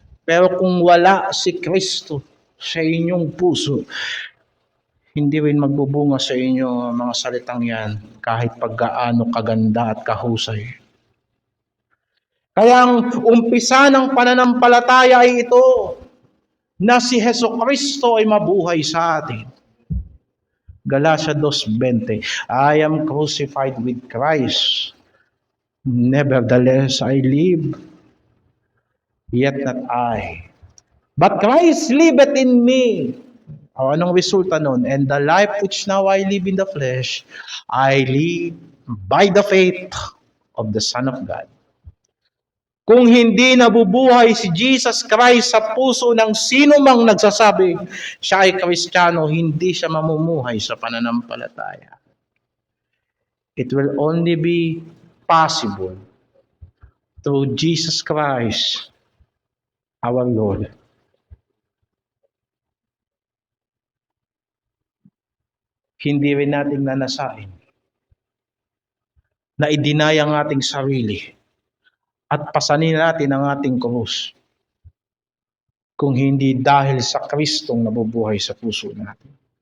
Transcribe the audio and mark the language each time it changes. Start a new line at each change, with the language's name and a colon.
Filipino: Pero kung wala si Kristo sa inyong puso, hindi rin magbubunga sa inyo mga salitang yan kahit paggaano kaganda at kahusay. Kaya ang umpisa ng pananampalataya ay ito, na si Hesukristo ay mabuhay sa atin.
English: Galatia 2:20, I am crucified with Christ. Nevertheless, I live. Yet not I. But Christ liveth in me.
Filipino: O anong resulta nun?
English: And the life which now I live in the flesh, I live by the faith of the Son of God.
Filipino: Kung hindi nabubuhay si Jesus Christ sa puso ng sino mang nagsasabi siya ay Kristiyano, hindi siya mamumuhay sa pananampalataya.
English: It will only be possible through Jesus Christ, our Lord.
Filipino: Hindi rin natin nanasain na i-deny ang ating sarili at pasanin natin ang ating krus kung hindi dahil sa Kristong nabubuhay sa puso natin.